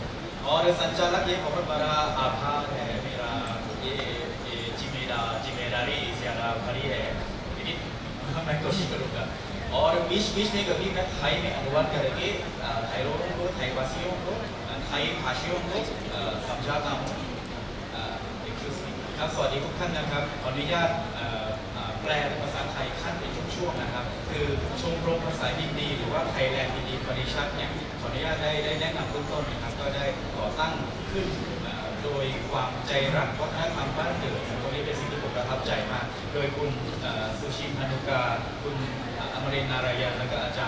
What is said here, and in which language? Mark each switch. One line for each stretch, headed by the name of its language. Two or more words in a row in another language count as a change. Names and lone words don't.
Hindi: और संचालक ये बहुत बड़ा आभार है मेरा, ये जिम्मेदारी ज़्यादा भरी है, लेकिन मैं कोशिश करूँगा। और बीच बीच में कभी मैं थाई में अनुवाद करके थाई लोगों को, थाई वासियों को, थाई भाषियों को समझाता हूँ।
Thai: ครับสวัสดีทุกท่านนะครับขออนุญาตแปลเป็นภาษาไทยขั้นเป็นช่วงๆนะครับคือชมรมภาษาฮินดีหรือว่า Thailand Hindi Parishad เนี่ยขออนุญาตได้แนะนำเบื้องต้นนะครับก็ได้ก่อตั้งขึ้นโดย ความใจรักวัฒนธรรมบ้านเกิดตรงนี้เป็นสิ่งที่ผมประทับใจมากโดยคุณสุชิน พนุกาคุณอมรินทร์ นารายันและก็อาจารย์